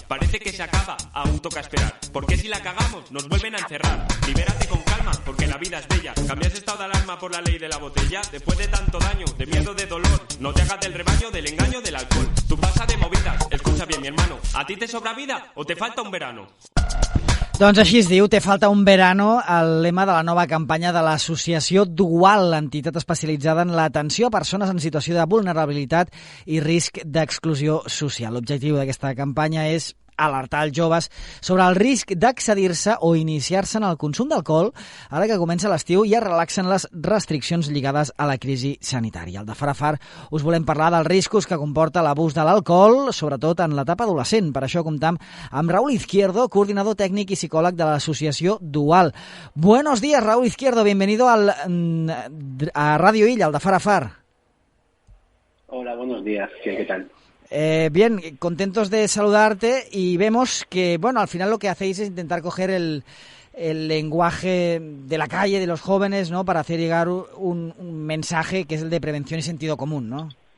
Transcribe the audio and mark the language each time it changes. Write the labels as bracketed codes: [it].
[es] Parece que se acaba, aún toca esperar. Porque si la cagamos, nos vuelven a encerrar. Libérate con calma, porque la vida es bella. Cambias estado de alarma por la ley de la botella. Después de tanto daño, de miedo, de dolor, no te hagas del rebaño, del engaño, del alcohol. Tú pasa de movidas, escucha bien mi hermano. ¿A ti te sobra vida o te falta un verano? [ca] Doncs així es diu, Te falta un verano, el lema de la nova campanya de l'associació Dual, l'entitat especialitzada en l'atenció a persones en situació de vulnerabilitat i risc d'exclusió social. L'objectiu d'aquesta campanya és alertar els joves sobre el risc d'accedir-se o iniciar-se en el consum d'alcohol ara que comença l'estiu i es relaxen les restriccions lligades a la crisi sanitària. Al de far a far us volem parlar dels riscos que comporta l'abús de l'alcohol, sobretot en l'etapa adolescent. Per això comptam amb Raúl Izquierdo, coordinador tècnic i psicòleg de l'associació Dual. [es] Buenos días, Raúl Izquierdo, bienvenido a Radio Illa, al de far a far. Hola, buenos días, ¿qué tal? Bien, contentos de saludarte y vemos que, bueno, al final lo que hacéis es intentar coger el lenguaje de la calle, de los jóvenes, ¿no?, para hacer llegar un mensaje que es el de prevención y sentido común, ¿no?